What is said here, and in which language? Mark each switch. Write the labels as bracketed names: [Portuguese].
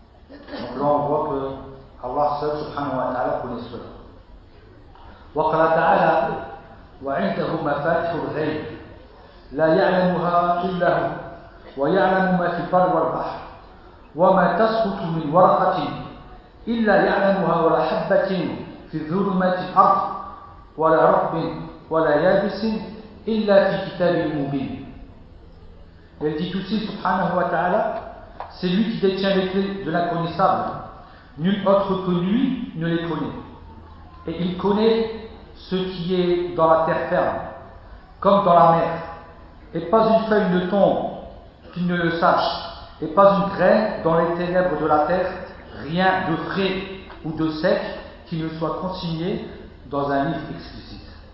[French] Donc là on voit que Allah seul [Arabic] subhanahu wa ta'ala [French] connaît cela. [Arabic] وَقَالَ تَعَالَى وعنده مفاتيح الغيب لا يعلمها إلا هو ويعلم ما في البر والبحر وما تسقط من ورقة إلا يعلمها ولا حبة في ظلمات الأرض ولا رطب ولا يابس إلا في كتاب مبين. [French] Il dit aussi [Arabic] سبحانه وتعالى [French] c'est lui qui détient les clés de l'inconnaissable. Nul autre que lui ne les connaît. Et il connaît ce qui est dans la terre ferme, comme dans la mer, et pas une feuille ne tombe qu'il ne le sache, et pas une graine dans les ténèbres de la terre, rien de frais ou de sec qui ne soit consigné dans un livre explicite.